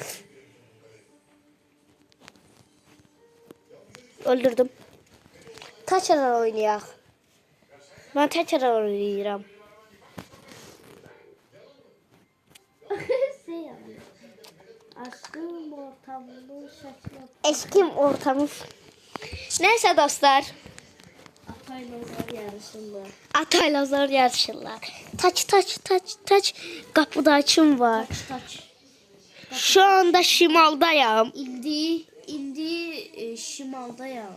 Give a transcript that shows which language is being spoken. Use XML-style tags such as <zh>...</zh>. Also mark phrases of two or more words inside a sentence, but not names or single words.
<tr>Öldürdüm.</tr> <az>Təkrar oynayaq. Mən təkrar oynayıram. Aşkım ortamını şəkil at.</az> <tr>Eşkim ortamı. Neyse dostlar. Atayla yarışırlar. Atayla zor yarışırlar. Taç. Kapıda kim var? Taç. Şu anda şimaldayım.</tr> <az>İndi şimaldayam.</az>